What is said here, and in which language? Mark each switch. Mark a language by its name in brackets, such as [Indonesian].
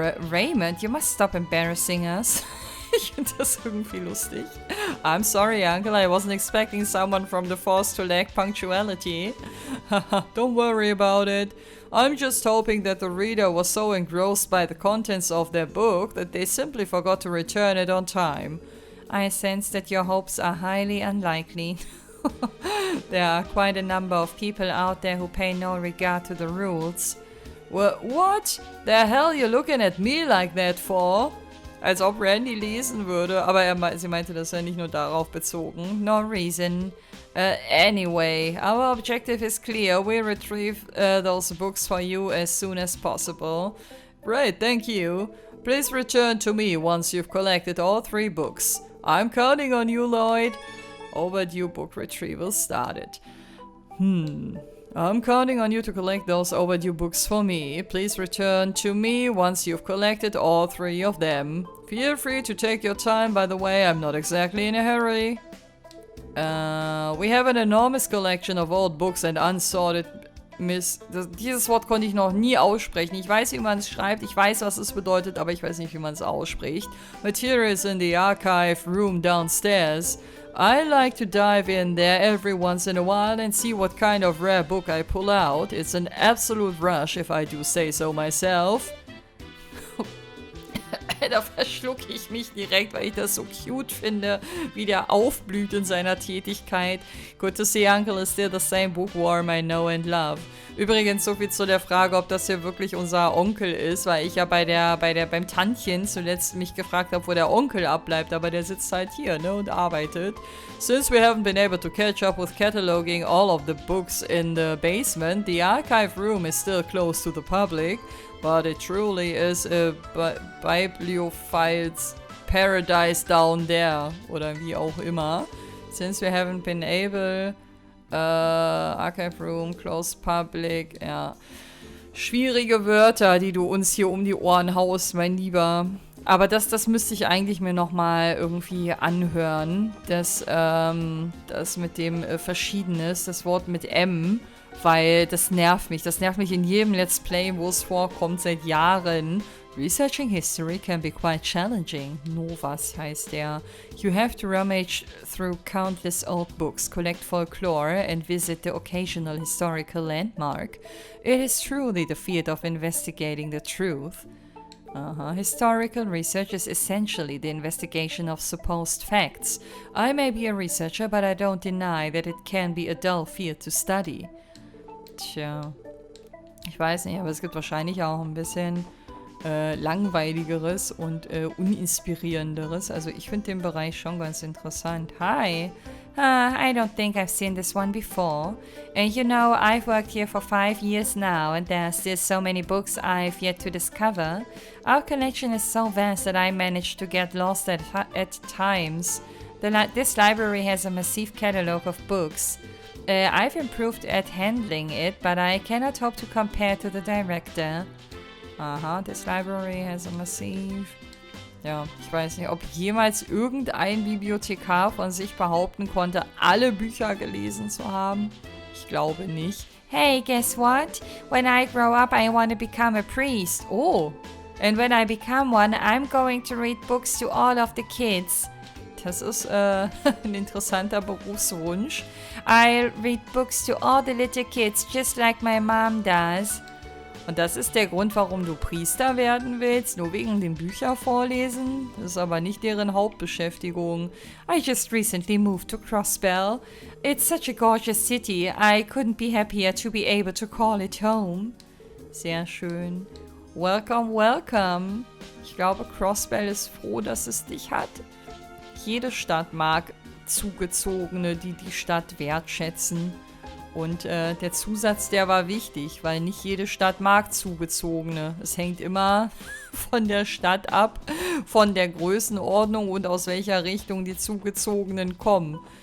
[English] Raymond, you must stop embarrassing us. [German] Ich finde das irgendwie lustig. [English] I'm sorry, Uncle, I wasn't expecting someone from the force to lack punctuality. Don't worry about it. I'm just hoping that the reader was so engrossed by the contents of their book that they simply forgot to return it on time. I sense that your hopes are highly unlikely. There are quite a number of people out there who pay no regard to the rules. What the hell you looking at me like that for? [German] Als ob Randy lesen würde, aber sie meinte das ja nicht nur darauf bezogen. [English] No reason. Anyway, our objective is clear. We'll retrieve those books for you as soon as possible. Great, thank you. Please return to me once you've collected all 3 books. I'm counting on you, Lloyd. Overdue book retrieval started. I'm counting on you to collect those overdue books for me. Please return to me once you've collected all 3 of them. Feel free to take your time, by the way, I'm not exactly in a hurry. We have an enormous collection of old books and unsorted [German] dieses Wort konnte ich noch nie aussprechen. Ich weiß, wie man es schreibt, ich weiß, was es bedeutet, aber ich weiß nicht, wie man es ausspricht. [English] Materials in the archive room downstairs. I like to dive in there every once in a while and see what kind of rare book I pull out. It's an absolute rush, if I do say so myself. [German] Da verschlucke ich mich direkt, weil ich das so cute finde, wie der aufblüht in seiner Tätigkeit. [English] Good to see Uncle is still the same bookworm I know and love. [German] Übrigens, so viel zu der Frage, ob das hier wirklich unser Onkel ist, weil ich ja beim Tantchen zuletzt mich gefragt habe, wo der Onkel abbleibt, aber der sitzt halt hier, ne, und arbeitet. [English] Since we haven't been able to catch up with cataloging all of the books in the basement, the archive room is still closed to the public. But it truly is a bibliophile's paradise down there. [German] Oder wie auch immer. [English] Since we haven't been able... archive room, closed public, ja. [German] Schwierige Wörter, die du uns hier um die Ohren haust, mein Lieber. Aber das müsste ich eigentlich mir nochmal irgendwie anhören. Das mit dem Verschiedenes, das Wort mit M. Weil das nervt mich. Das nervt mich in jedem Let's Play, wo es vorkommt, seit Jahren. [English] Researching history can be quite challenging. [German] Novas heißt der. [English] You have to rummage through countless old books, collect folklore, and visit the occasional historical landmark. It is truly the field of investigating the truth. Historical research is essentially the investigation of supposed facts. I may be a researcher, but I don't deny that it can be a dull field to study. [German] Tja, ich weiß nicht, aber es gibt wahrscheinlich auch ein bisschen langweiligeres und uninspirierenderes. Also ich finde den Bereich schon ganz interessant. [English] Hi! I don't think I've seen this one before. You know, I've worked here for 5 years now, and there are still so many books I've yet to discover. Our collection is so vast that I manage to get lost at times. This library has a massive catalogue of books. I've improved at handling it, but I cannot hope to compare to the director. This library has a massive... [German] Ja, ich weiß nicht, ob jemals irgendein Bibliothekar von sich behaupten konnte, alle Bücher gelesen zu haben. Ich glaube nicht. [English] Hey, guess what? When I grow up, I want to become a priest. Oh, and when I become one, I'm going to read books to all of the kids. [German] Das ist ein interessanter Berufswunsch. [English] I'll read books to all the little kids, just like my mom does. [German] Und das ist der Grund, warum du Priester werden willst, nur wegen den Büchern vorlesen? Das ist aber nicht deren Hauptbeschäftigung. [English] I just recently moved to Crossbell. It's such a gorgeous city. I couldn't be happier to be able to call it home. [German] Sehr schön. [English] Welcome, welcome. [German] Ich glaube, Crossbell ist froh, dass es dich hat. Jede Stadt mag Zugezogene, die die Stadt wertschätzen. Und der Zusatz, der war wichtig, weil nicht jede Stadt mag Zugezogene. Es hängt immer von der Stadt ab, von der Größenordnung und aus welcher Richtung die Zugezogenen kommen.